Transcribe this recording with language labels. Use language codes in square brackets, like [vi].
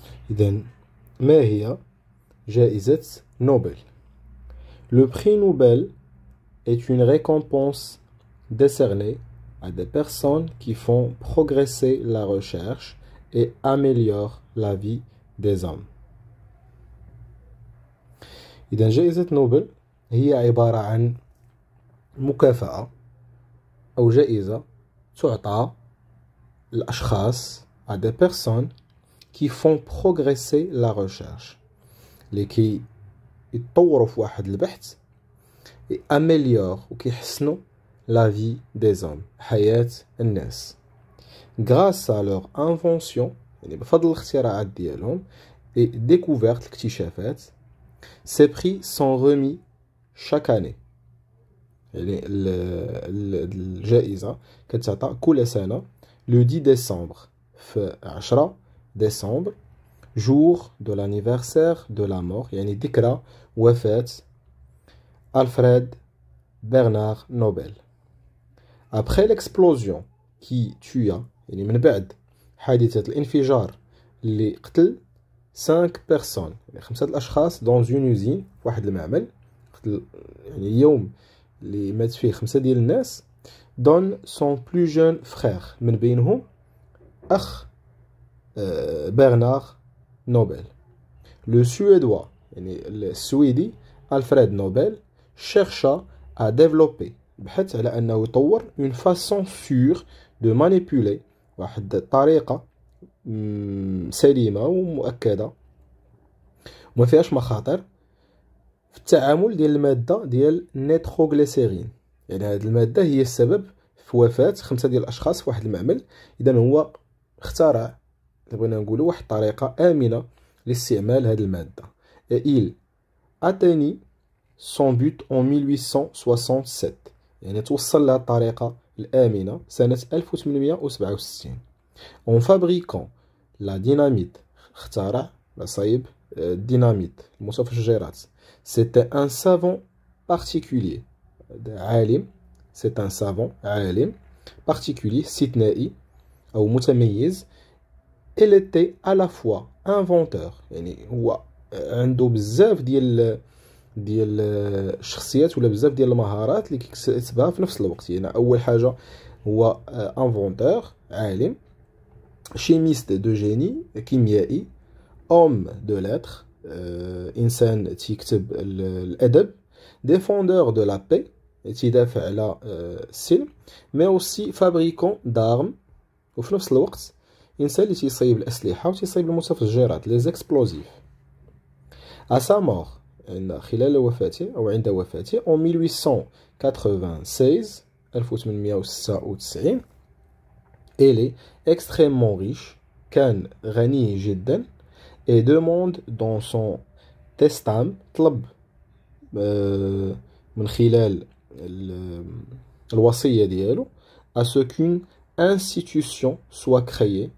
[ar] إذا ما هي جائزة نوبل؟ [fr] Le prix Nobel est une récompense décernée à des personnes qui font progresser la recherche et améliorent la vie des hommes. [ar] إذا جائزة نوبل هي عبارة عن مكافأة أو جائزة تعطى للأشخاص [fr] à des personnes qui font progresser la recherche [ar] لكي يتطوروا في واحد البحث يأمليور وكيحسنوا [fr] la vie des hommes [ar] حياة الناس [fr] grâce à leur invention [ar] يعني بفضل الاختراعات ديالهم [fr] et découvertes [ar] الاكتشافات. [fr] Ces prix sont remis chaque année. [ar] يعني الجائزة كتعطى كل سنة [fr] le 10 décembre في 10 décembre jour de l'anniversaire de la mort [ar] يعني ذكرى وفاة [fr] Alfred Bernard Nobel. Après l'explosion qui tua [ar] يعني من بعد حادثة الانفجار اللي قتل [fr] 5 personnes [ar] يعني 5 الأشخاص [fr] dans une usine [ar] في واحد المعمل قتل يعني اليوم اللي مات فيه 5 ديال الناس [fr] donne son plus jeune frère [ar] من بينهم أخ Bernard Nobel. [fr] Le Suédois [ar] يعني السويدي Alfred Nobel [fr] chercha à développer [ar] بحث على أنه يطور [fr] une façon sûre de manipuler [ar] واحد الطريقة سليمة ومؤكدة وما فيهاش مخاطر في التعامل ديال المادة ديال النيتروغليسيرين. يعني هذه المادة هي السبب في وفاة 5 ديال الأشخاص في واحد المعمل. إذا هو اخترع بغينا نقولوا واحد الطريقة آمنة لاستعمال هذه المادة. [fr] Il atteignit son but en 1867 [ar] يعني توصل لها الطريقة الآمنة سنة 1867 [fr] en fabriquant la dynamite. [ar] اخترع صايب الديناميت المتفجرات. [fr] C'était un savant particulier عالم. C'est un savant عالم particulier [ar] استثنائي أو متميز. [fr] Il était à la fois inventeur [ar] يعني هو عنده بزاف ديال الشخصيات ولا بزاف ديال المهارات اللي كيكتسبها في نفس الوقت. يعني أول حاجة هو inventeur عالم [fr] chimiste de génie [ar] كيميائي [fr] homme de lettres [ar] إنسان تيكتب الأدب [fr] défendeur de la paix [ar] تيدافع على السلم [fr] mais aussi fabricant d'armes [ar] وفي نفس الوقت إنسان اللي تيصيب الأسلحة وتيصيب المتفجرات [fr] les explosifs. À sa mort [ar] خلال وفاته أو عند وفاته [fr] en 1896 1896 il est extrêmement riche [ar] كان غني جدا [fr] et demande dans son testament [ar] طلب من خلال الوصية ديالو [fr] à ce qu'une institution soit créée.